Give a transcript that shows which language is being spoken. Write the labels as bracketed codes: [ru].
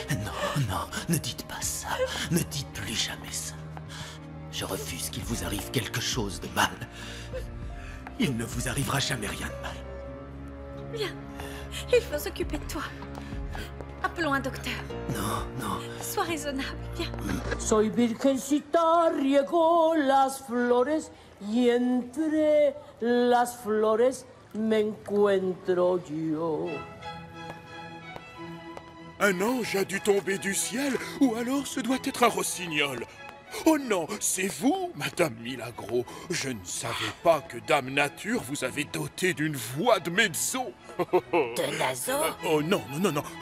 [fr] Non, non, ne dites pas ça. Ne dites plus jamais ça. Je refuse qu'il vous arrive quelque chose de mal. Il ne vous arrivera jamais rien de mal. Viens, il faut s'occuper de toi. Appelons un docteur. Non, non. Sois raisonnable, viens. [es] Soy virgencita, riego las flores y entre las flores me encuentro yo. [fr] Un ange a dû tomber du ciel, ou alors ce doit être un rossignol. Oh non, c'est vous, Madame Milagro. Je ne savais pas que Dame Nature vous avait doté d'une voix de mezzo. De naso? Oh non, non, non, non.